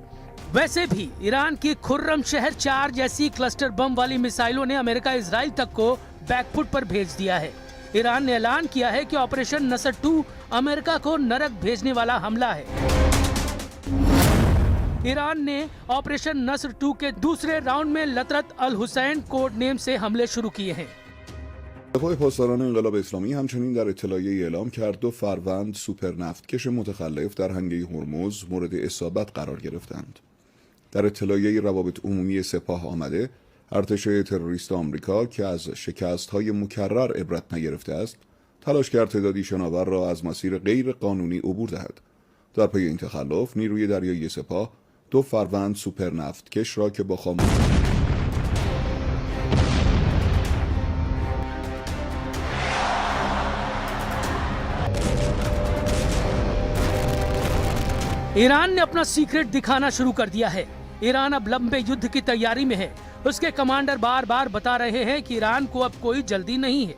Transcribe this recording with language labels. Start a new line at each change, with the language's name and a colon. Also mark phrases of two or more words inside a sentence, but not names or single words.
Hindi: वैसे भी ईरान की खुर्रम शहर 4 जैसी
English: cluster bomb
Hindi: वाली मिसाइलों ने अमेरिका इजराइल तक को बैकफुट पर भेज दिया है। ईरान ने ऐलान किया है कि ऑपरेशन नसर 2 अमेरिका को नरक भेजने वाला हमला है। ईरान ने ऑपरेशन नसर 2 के दूसरे राउंड में लतरत अल हुसैन
English: code name
Hindi: से हमले शुरू किए हैं।
Persian: دفاع پاسداران انقلاب اسلامی همچنین در اطلاعیه‌ای اعلام کرد 2 فروند سوپر نفتکش متخلف در هنگه هرمز مورد اصابت قرار گرفتند. در اطلاعیه‌ای روابط عمومی سپاه آمده ارتش تروریست آمریکا که از شکست‌های مکرر عبرت نگرفته است تلاش کرد تعدادی شناور را از مسیر غیر قانونی عبور دهد. در پی این تخلف نیروی دریایی سپاه 2 فروند سوپر نفتکش را که با خاموشی
Hindi: ईरान ने अपना सीक्रेट दिखाना शुरू कर दिया है। ईरान अब लंबे युद्ध की तैयारी में है। उसके कमांडर बार बार बता रहे हैं कि ईरान को अब कोई जल्दी नहीं है।